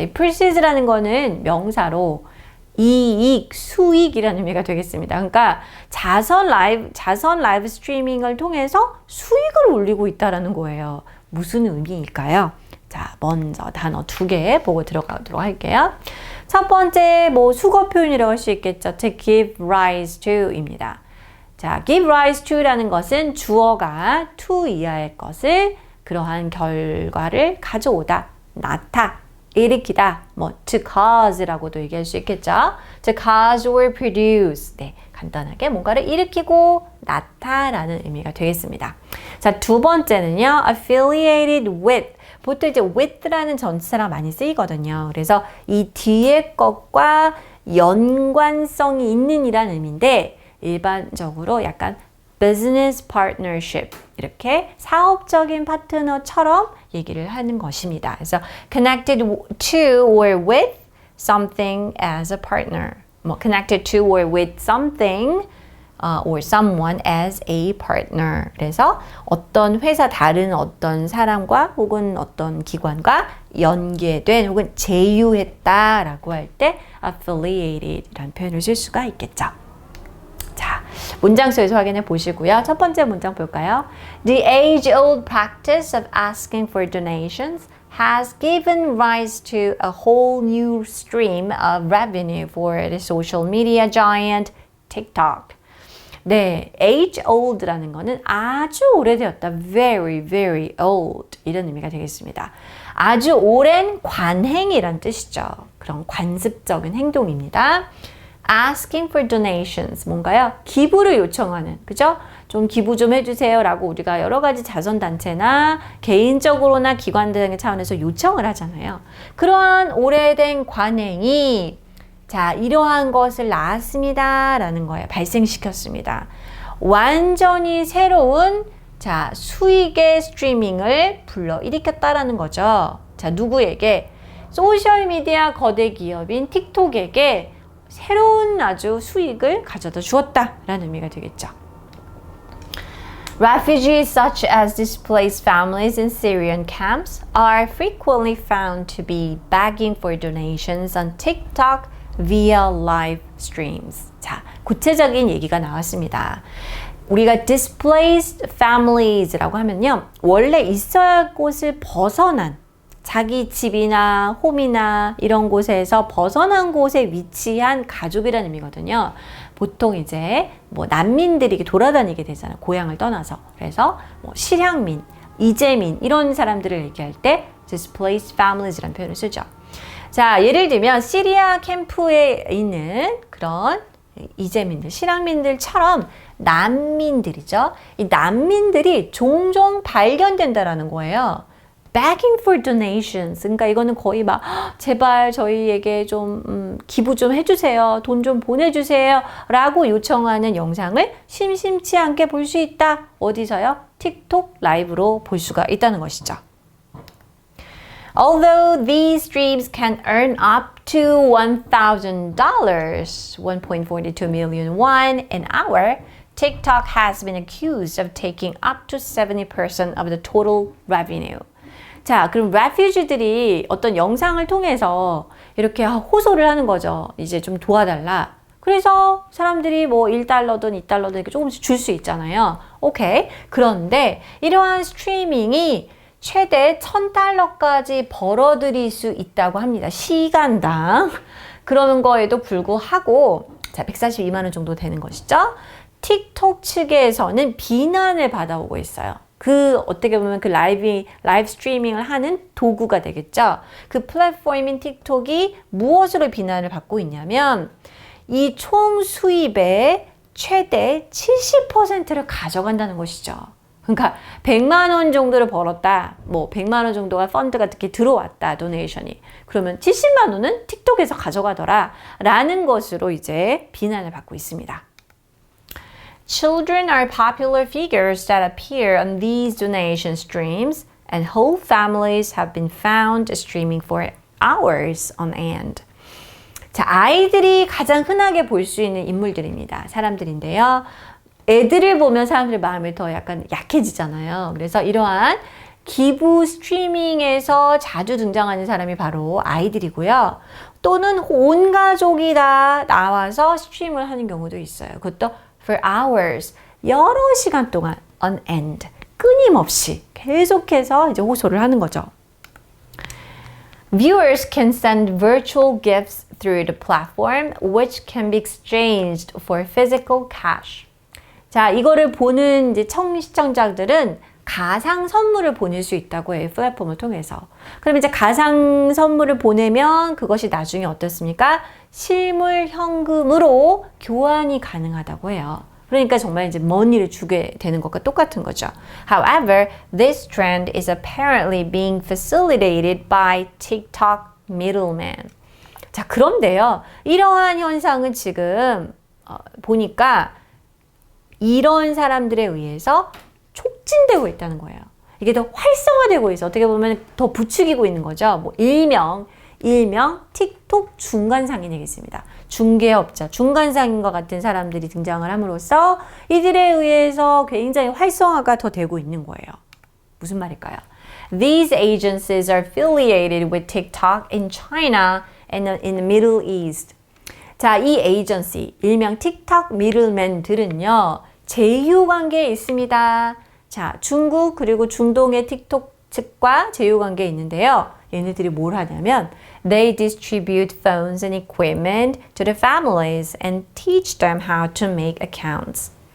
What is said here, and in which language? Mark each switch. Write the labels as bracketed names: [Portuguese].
[Korean] proceeds라는 거는 명사로 이익, 수익이라는 의미가 되겠습니다. 그러니까 자선 라이브 스트리밍을 통해서 수익을 올리고 있다라는 거예요. 무슨 의미일까요? 자, 먼저 단어 2개 보고 들어가도록 할게요. 첫 번째, 수거 표현이라고 할 수 있겠죠. [English] to give rise to입니다. [Korean] 자, give rise to라는 것은 주어가 to 이하의 것을 그러한 결과를 가져오다, 일으키다, [English] to cause [Korean] 라고도 얘기할 수 있겠죠. [English] to cause or produce. [Korean] 네, 간단하게 뭔가를 일으키고 나타라는 의미가 되겠습니다. 자, 두 번째는요, affiliated with. 보통 이제 with라는 전치사랑 많이 쓰이거든요. 그래서 이 뒤에 것과 연관성이 있는 이란 의미인데, 일반적으로 약간 [English] business partnership, [Korean] 이렇게 사업적인 파트너처럼 얘기를 하는 것입니다. [English] 그래서 connected to or with something as a partner. connected to or with something or someone as a partner. [Korean] 그래서 어떤 회사, 다른 어떤 사람과 혹은 어떤 기관과 연계된 혹은 제휴했다라고 할 때 affiliated라는 표현을 쓸 수가 있겠죠. 자, 문장 속에서 확인해 보시고요. 첫 번째 문장 볼까요? [English] The age-old practice of asking for donations has given rise to a whole new stream of revenue for the social media giant TikTok. [Korean] 네, age-old라는 거는 아주 오래되었다. [English] Very, very old. [Korean] 이런 의미가 되겠습니다. 아주 오랜 관행이란 뜻이죠. 그런 관습적인 행동입니다. [English] Asking for donations, [Korean] 뭔가요? 기부를 요청하는, 그죠? 좀 기부 좀 해주세요 라고 우리가 여러 가지 자선단체나 개인적으로나 기관 등의 차원에서 요청을 하잖아요. 그러한 오래된 관행이 자, 이러한 것을 낳았습니다 라는 거예요. 발생시켰습니다. 완전히 새로운 자, 수익의 스트리밍을 불러일으켰다라는 거죠. 자, 누구에게? 소셜미디어 거대 기업인 틱톡에게 새로운 아주 수익을 가져다 주었다라는 의미가 되겠죠. [English] Refugees such as displaced families in Syrian camps are frequently found to be begging for donations on TikTok via live streams. [Korean] 자, 구체적인 얘기가 나왔습니다. 우리가 displaced families라고 하면요, 원래 있어야 할 곳을 벗어난 자기 집이나 홈이나 이런 곳에서 벗어난 곳에 위치한 가족이라는 의미거든요. 보통 이제 난민들이 돌아다니게 되잖아요. 고향을 떠나서. 그래서 실향민, 이재민 이런 사람들을 얘기할 때 displaced families라는 표현을 쓰죠. 자, 예를 들면 시리아 캠프에 있는 그런 이재민들, 실향민들처럼 난민들이죠. 이 난민들이 종종 발견된다라는 거예요. [English] Begging for donations. [Korean] 그러니까 이거는 거의 막 제발 저희에게 좀 기부 좀 해주세요. 돈 좀 보내주세요. 라고 요청하는 영상을 심심치 않게 볼 수 있다. 어디서요? 틱톡 라이브로 볼 수가 있다는 것이죠. [English] Although these streams can earn up to $1,000, 1.42 million won an hour, TikTok has been accused of taking up to 70% of the total revenue. [Korean] 자, 그럼 refugee들이 어떤 영상을 통해서 이렇게 호소를 하는 거죠. 이제 좀 도와달라. 그래서 사람들이 $1든 $2든 이렇게 조금씩 줄 수 있잖아요. 오케이. 그런데 이러한 스트리밍이 최대 $1,000까지 벌어들일 수 있다고 합니다. 시간당. 그러는 거에도 불구하고, 자, 142만 원 정도 되는 것이죠. 틱톡 측에서는 비난을 받아오고 있어요. 어떻게 보면 그 라이브 스트리밍을 하는 도구가 되겠죠. 그 플랫폼인 틱톡이 무엇으로 비난을 받고 있냐면, 이 총 수입의 최대 70%를 가져간다는 것이죠. 그러니까 100만 원 정도를 벌었다. 100만 원 정도가 펀드가 이렇게 들어왔다. 도네이션이. 그러면 70만 원은 틱톡에서 가져가더라. 라는 것으로 이제 비난을 받고 있습니다. [English] Children are popular figures that appear on these donation streams, and whole families have been found streaming for hours on end. [Korean] 자, 아이들이 가장 흔하게 볼 수 있는 인물들입니다. 사람들인데요. 애들을 보면 사람들의 마음이 더 약간 약해지잖아요. 그래서 이러한 기부 스트리밍에서 자주 등장하는 사람이 바로 아이들이고요. 또는 온 가족이 다 나와서 스트림을 하는 경우도 있어요. 그것도 [English] for hours, [Korean] 여러 시간 동안 [English] on end, [Korean] 끊임없이 계속해서 이제 호소를 하는 거죠. [English] Viewers can send virtual gifts through the platform, which can be exchanged for physical cash. [Korean] 자, 이거를 보는 이제 시청자들은 가상 선물을 보낼 수 있다고 해요. 플랫폼을 통해서. 그럼 이제 가상 선물을 보내면 그것이 나중에 어떻습니까? 실물 현금으로 교환이 가능하다고 해요. 그러니까 정말 이제 머니를 주게 되는 것과 똑같은 거죠. [English] However, this trend is apparently being facilitated by TikTok middlemen. [Korean] 자, 그런데요. 이러한 현상은 지금 보니까 이런 사람들에 의해서 촉진되고 있다는 거예요. 이게 더 활성화되고 있어. 어떻게 보면 더 부추기고 있는 거죠. 뭐 일명 틱톡 중간상이 되겠습니다. 중개업자, 중간상인과 같은 사람들이 등장을 함으로써 이들에 의해서 굉장히 활성화가 더 되고 있는 거예요. 무슨 말일까요? [English] These agencies are affiliated with TikTok in China and in the Middle East. [Korean] 자, 이 에이전시, 일명 틱톡 미들맨들은요, 제휴관계에 있습니다. 자, 중국 그리고 중동의 틱톡 측과 제휴관계에 있는데요. 얘네들이 뭘 하냐면 [English] They distribute phones and equipment to the families and teach them how to make accounts.